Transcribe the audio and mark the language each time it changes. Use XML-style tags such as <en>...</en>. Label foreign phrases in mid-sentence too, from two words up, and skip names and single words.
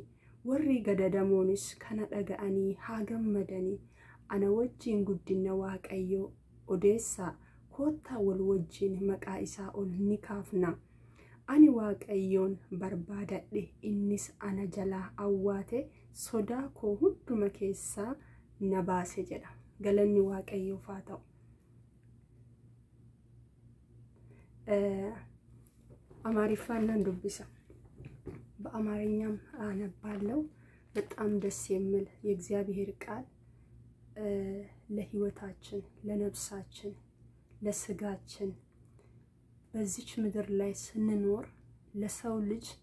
<om>Warri gadadamoonis kana dhaga'anii haa gammadanii ana wajjin guddina Waaqayyoo odeessaa koottaa wal wajjin maqaa isaa ol ni kaafna. Ani Waaqayyoon barbaadadhe innis ana jalaa awwaate sodaa koo hunduma keessaa na baase jedha. Galanni Waaqayyoof haa ta'u.</om> <am>አማሪፋን እንደብሳ በአማርኛም አነባለሁ በጣም ደስ የሚል የእግዚአብሔር ቃል ለህይወታችን ለነፍሳችን ለስጋችን በዚች ምድር ላይ ስንኖር ለሰው ልጅ</am>